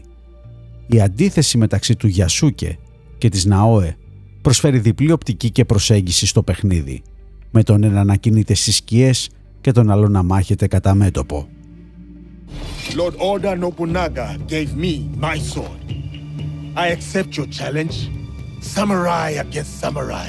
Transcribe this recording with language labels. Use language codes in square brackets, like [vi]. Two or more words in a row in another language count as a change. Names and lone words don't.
[el] Η αντίθεση μεταξύ του Γιασούκε και της Ναόε προσφέρει διπλή οπτική και προσέγγιση στο παιχνίδι, με τον ένα να κινείται στις σκιές και τον άλλο να μάχεται κατά μέτωπο. [en] Lord Oda Nobunaga gave me my sword. I accept your challenge. Samurai against samurai.